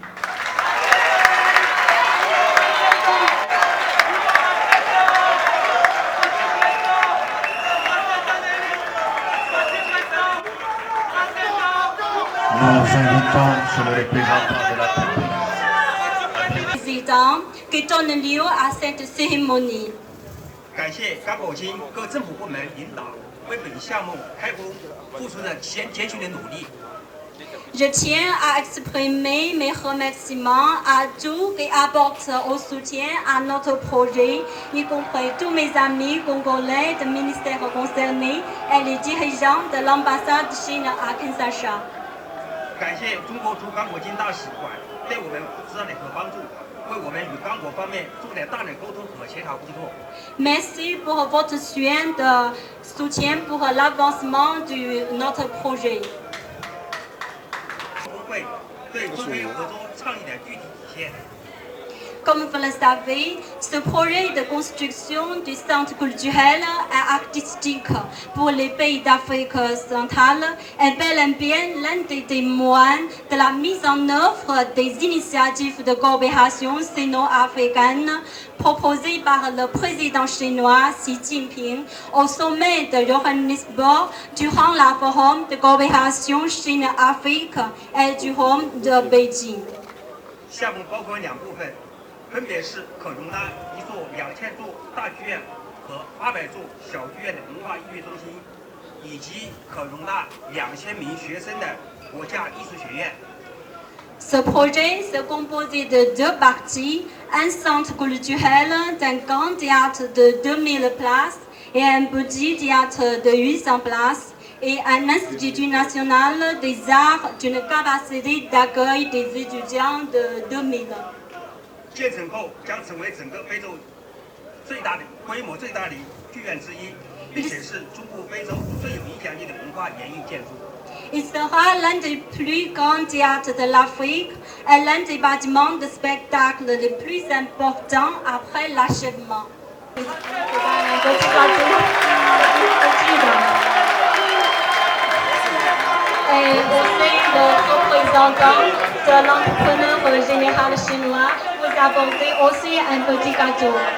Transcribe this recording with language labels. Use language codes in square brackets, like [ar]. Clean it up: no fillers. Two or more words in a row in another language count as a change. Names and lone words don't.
[fr] Nous invitons sur le représentant de la République. Président, qui donne lieu à cette cérémonie. [zh] 感谢港口经各政府部门领导为本项目开工付出的艰巨的努力。 [fr] Je tiens à exprimer mes remerciements à tous qui apportent au soutien à notre projet, y compris tous mes amis congolais des ministères concernés et les dirigeants de l'ambassade de Chine à Kinshasa. [zh] 感谢中国驻刚果金大使馆对我们指导和帮助，为我们与刚果方面做了大量沟通和协调工作。 [fr] Merci pour votre soutien pour l'avancement de notre projet. [zh] 会对中美合作倡议的具体体现。 [fr] Comme vous le savez, ce projet de construction du centre culturel et artistique pour les pays d'Afrique centrale est bel et bien l'un des témoins de la mise en œuvre des initiatives de coopération sino-africaine proposées par le président chinois Xi Jinping au sommet de Johannesburg durant la forum de coopération Chine-Afrique et du Forum de Beijing. [zh] 项目包括2部分，分别是可容纳一座2000座大剧院和800座小剧院的文化音乐中心，以及可容纳2000名学生的国家艺术学院。 [fr] Ce projet se compose de 2 parties, un centre culturel d'un grand théâtre de 2000 places et un petit théâtre de 800 places et un institut national des arts d'une capacité d'accueil des étudiants de 2000. [zh] 建成后将成为整个非洲规模最大的剧院之一，并且是中部非洲最有影响力的文化演艺建筑。 [fr] Il sera l'un des plus grands théâtres de l'Afrique et l'un des bâtiments de spectacle les plus importants après l'achèvement. Et aussi le représentant de l'entrepreneur général chinois vous apporter aussi un petit gâteau.